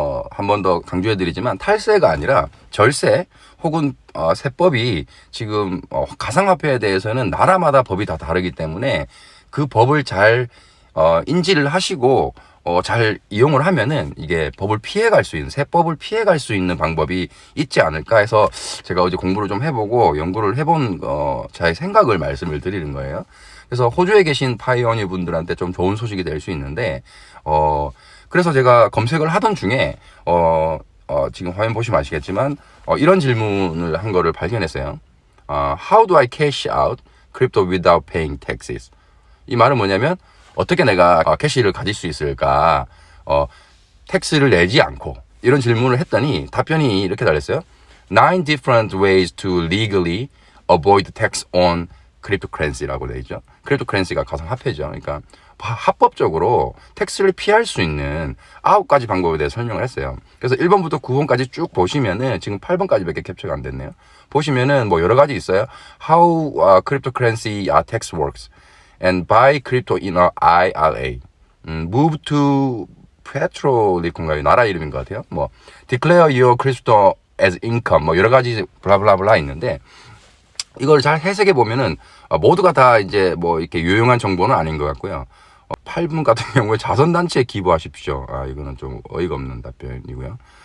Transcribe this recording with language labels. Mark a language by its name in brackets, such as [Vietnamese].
[Korean] 한 번 더 강조해드리지만, 탈세가 아니라 절세 혹은 세법이 지금 가상화폐에 대해서는 나라마다 법이 다 다르기 때문에 그 법을 잘 인지를 하시고 잘 이용을 하면은 이게 법을 피해갈 수 있는, 세법을 피해갈 수 있는 방법이 있지 않을까 해서 제가 어제 공부를 좀 해보고 연구를 해본 저의 생각을 말씀을 드리는 거예요. 그래서 호주에 계신 파이오니어 분들한테 좀 좋은 소식이 될 수 있는데, 그래서 제가 검색을 하던 중에, 지금 화면 보시면 아시겠지만, 이런 질문을 한 거를 발견했어요. [English] How do I cash out crypto without paying taxes? [Korean] 이 말은 뭐냐면, 어떻게 내가 캐시를 가질 수 있을까? 텍스를 내지 않고. 이런 질문을 했더니 답변이 이렇게 달렸어요. [English] 9 different ways to legally avoid tax on cryptocurrency라고 [Korean] 되어 있죠. cryptocurrency가 가상화폐죠. 그러니까 합법적으로 텍스를 피할 수 있는 9가지 방법에 대해 설명을 했어요. 그래서 1번부터 9번까지 쭉 보시면은 지금 8번까지밖에 캡처가 안 됐네요. 보시면은 뭐 여러 가지 있어요. [English] How cryptocurrency tax works and buy crypto in a IRA. Move to [Korean] 페트로리콘가요? 나라 이름인 것 같아요. 뭐 [English] declare your crypto as income [Korean] 뭐 여러 가지 블라블라블라 있는데 이걸 잘 해석해 보면은 모두가 다 이제 뭐 이렇게 유용한 정보는 아닌 것 같고요. 8분 같은 경우에 자선단체에 기부하십시오. 이거는 좀 어이가 없는 답변이고요.